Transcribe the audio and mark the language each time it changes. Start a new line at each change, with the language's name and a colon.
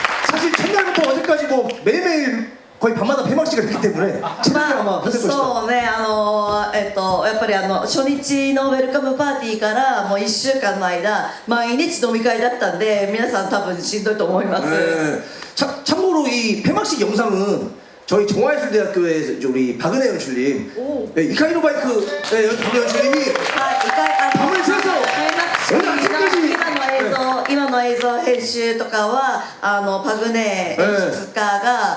Korean: 사실 첫날부터 어제까지 뭐 매일매일 거의 밤마다 폐막식을 했기 때문에 체력이 아마 힘들 것이다.
Japanese: そうね、やっぱり初日のウェルカムパーティーからもう1週間の間毎日飲み会だったんで、皆さん多分しんどいと思います。
Korean: 네. 참고로 이 폐막식 영상은 저희 정화예술대학교의 우리 박은혜 연출님, 네, 이카이노 바이크 네, 박은혜 연출님이 밤을 새서 오늘 아침까지
Japanese: 今の映像編集とかはパグネ演出家が